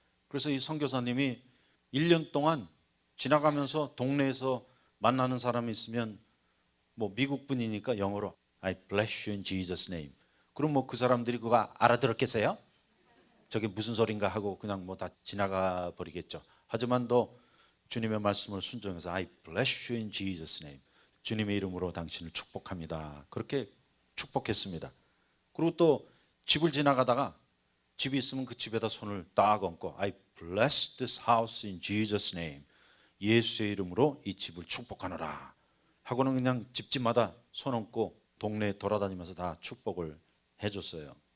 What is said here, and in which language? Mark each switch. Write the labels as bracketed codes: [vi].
[ko] 그래서 이 선교사님이 1년 동안 지나가면서 동네에서 만나는 사람이 있으면 미국 분이니까 영어로 [en] I bless you in Jesus name. [ko] 그럼 그 사람들이 그거 알아들었겠어요? 저게 무슨 소린가 하고 그냥 다 지나가 버리겠죠. 하지만 너 주님의 말씀을 순종해서 [en] I bless you in Jesus name. [ko] 주님의 이름으로 당신을 축복합니다. 그렇게 축복했습니다. 그리고 또 집을 지나가다가 집이 있으면 그 집에다 손을 딱 얹고 [en] I bless this house in Jesus name. [ko] 예수의 이름으로 이 집을 축복하노라 하고는 그냥 집집마다 손 얹고 동네에 돌아다니면서 다 축복을 해줬어요.